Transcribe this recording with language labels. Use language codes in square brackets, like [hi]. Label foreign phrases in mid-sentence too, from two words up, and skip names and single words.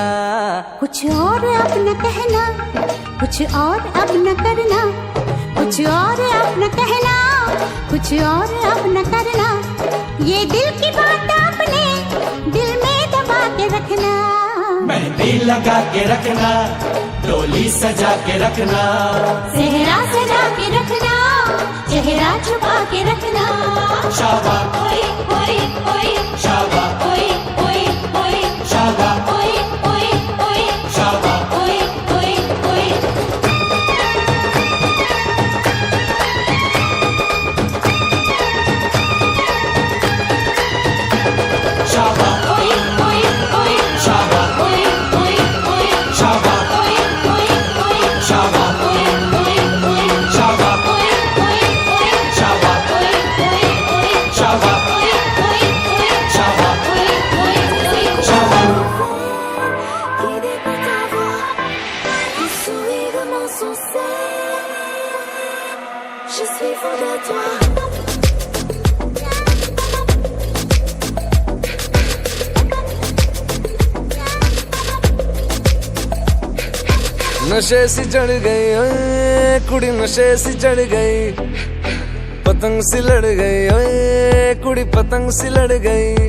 [hi] कुछ और अब न कहना, कुछ और अब न करना, कुछ और अब न कहना, कुछ और अब न करना, ये दिल की बात अपने दिल में दबा के रखना। मेहंदी लगा के रखना, डोली सजा के रखना, सेहरा सजा के रखना, चेहरा छुपा के रखना। शाबाश ओए ओए ओए, शाबाश ओए ओए ओए, शाबाश ओए ओए ओए, शाबाश ओए ओए ओए। शाबाश ओए ओए ओए, शाबाश ओए ओए ओए, शाबाश ओए ओए ओए, शाबाश ओए ओए ओए, शाबाश ओए ओए ओए, शाबाश ओए ओए ओए, शाबाश ओए ओए ओए, शाबाश ओए ओए ओए। शाबाश। [fr] Guidé par ta voix, un sourire de mon sourcil, je suis fou de toi. [pa] ਨਸ਼ੇ ਸੀ ਚੜ੍ਹ ਗਈ ਓਏ ਕੁੜੀ, ਨਸ਼ੇ ਸੀ ਚੜ੍ਹ ਗਈ, ਪਤੰਗ ਸੀ ਲੜ ਗਈ ਓਏ ਕੁੜੀ, ਪਤੰਗ ਸੀ ਲੜ ਗਈ।